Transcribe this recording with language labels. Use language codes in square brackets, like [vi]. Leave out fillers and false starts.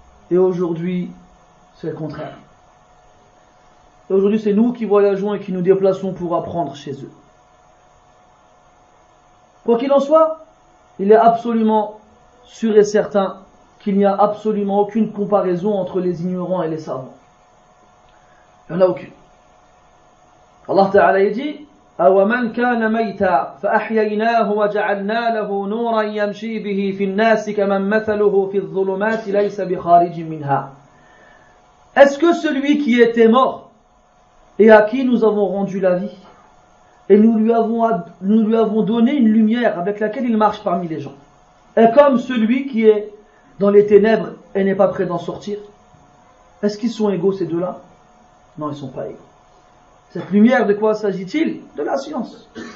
[fr] Et aujourd'hui, c'est le contraire. Et aujourd'hui, c'est nous qui voyageons et qui nous déplaçons pour apprendre chez eux. Quoi qu'il en soit, il est absolument sûr et certain qu'il n'y a absolument aucune comparaison entre les ignorants et les savants. Il n'y en a aucune. Allah Ta'ala dit [ar] أَوَمَنْ كَانَ مَيْتًا فَأَحْيَيْنَاهُ وَجَعَلْنَا لَهُ نُورًا يَمْشِي بِهِ فِي النَّاسِ كَمَنْ مَثَلُهُ فِي الظُّلُمَاتِ لَيْسَ بِخَارِجٍ مِنْهَا. [fr] Est-ce que celui qui était mort et à qui nous avons rendu la vie et nous lui avons donné une lumière avec laquelle il marche parmi les gens est comme celui qui est dans les ténèbres et n'est pas prêt d'en sortir? Est-ce qu'ils sont égaux ces deux-là? Non, ils ne sont pas égaux. Cette lumière, de quoi s'agit-il? De la science.